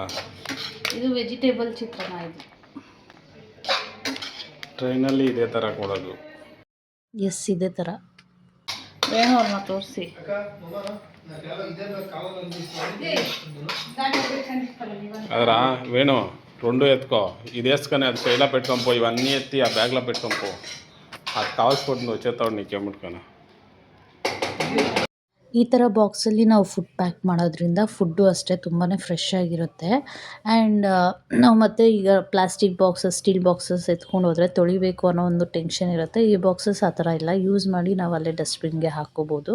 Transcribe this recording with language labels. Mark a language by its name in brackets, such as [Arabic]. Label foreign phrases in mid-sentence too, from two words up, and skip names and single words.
[Kannada] ಇದು ವೆಜಿಟೇಬಲ್ ಚಿತ್ರಾನ್ನ ಇದು. ಟ್ರೈನಲ್ಲಿ ಇದೇ ಥರ ಕೊಡೋದು. ಎಸ್, ಇದೇ ಥರ. ವೇಣುವ್ರನ್ನ ತೋರಿಸಿ. ಅದರ ವೇಣು [Telugu] రెండు ఎత్తుకో, ఇది వేసుకొని అది చేయిలో పెట్టుకోపో, ఇవన్నీ ఎత్తి ఆ బ్యాగ్లో పెట్టుకోపో. అది కావాల్సిపోతుంది వచ్చేస్తాడు నీకేముట్టుకొని. [Kannada] ಈ ಥರ ಬಾಕ್ಸಲ್ಲಿ ನಾವು [English] food pack [Kannada] ಮಾಡೋದ್ರಿಂದ ಫುಡ್ಡು ಅಷ್ಟೇ ತುಂಬಾ ಫ್ರೆಶ್ ಆಗಿರುತ್ತೆ. ಆ್ಯಂಡ್ ನಾವು ಮತ್ತೆ ಈಗ [English] plastic boxes, steel boxes [Kannada] ಎತ್ಕೊಂಡು ಹೋದರೆ ತೊಳಿಬೇಕು ಅನ್ನೋ ಒಂದು ಟೆನ್ಷನ್ ಇರುತ್ತೆ. ಈ ಬಾಕ್ಸಸ್ ಆ ಥರ ಇಲ್ಲ, ಯೂಸ್ ಮಾಡಿ ನಾವು ಅಲ್ಲೇ ಡಸ್ಟ್ಬಿನ್ಗೆ ಹಾಕ್ಕೋಬೋದು.